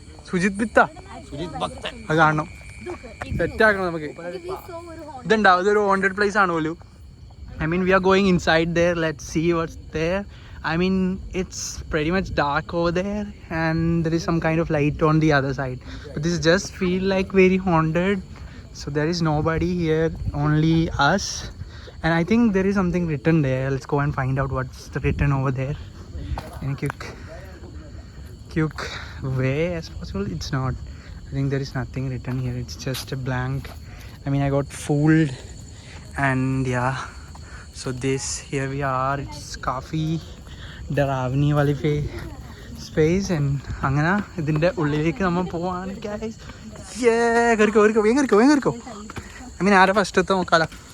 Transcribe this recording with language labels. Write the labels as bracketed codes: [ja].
[ml] സുജിത് ബിത്ത അത് കാണണം, സെറ്റാക്കണം നമുക്ക്. ഇതുണ്ടാവും, ഇതൊരു ഹോണ്ടഡ് പ്ലേസ് ആണ് പോലും. [en] I mean, we are going inside there. Let's see what's there. I mean, it's pretty much dark over there, and there is some kind of light on the other side. But this just feel like very haunted. So there is nobody here, only us. And I think there is something written there. Let's go and find out what's written over there in a quick way as possible. It's not. I think there is nothing written here. It's just a blank. I mean, I got fooled, and yeah. So this, here we are. [ml] It's [hi] काफ़ी डरावनी वाली [ml] space, and അങ്ങനെ ഇതിൻ്റെ ഉള്ളിലേക്ക് നമ്മൾ പോവാണ് guys. കയറിക്കോ. [en] I mean, [ml] ആരെ ഫസ്റ്റ് എത്താൻ നോക്കാലോ.